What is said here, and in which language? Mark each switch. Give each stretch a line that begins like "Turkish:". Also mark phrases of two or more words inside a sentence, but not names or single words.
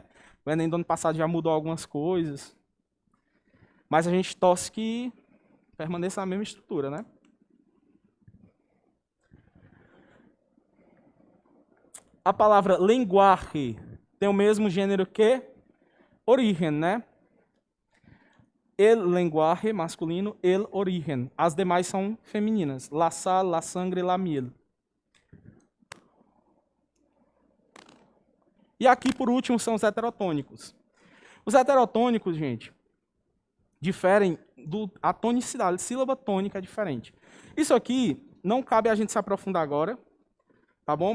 Portuguese: O Enem do ano passado já mudou algumas coisas. Mas a gente torce que permaneça a mesma estrutura, né? A palavra linguaje tem o mesmo gênero que origen, né?
Spanish: El lenguaje, masculino, el origen.
Portuguese: As demais são femininas.
Spanish: La sal, la sangre, la miel.
Portuguese: E aqui, por último, são os heterotônicos. Os heterotônicos, gente, diferem a tonicidade. A sílaba tônica é diferente. Isso aqui não cabe a gente se aprofundar agora, tá bom?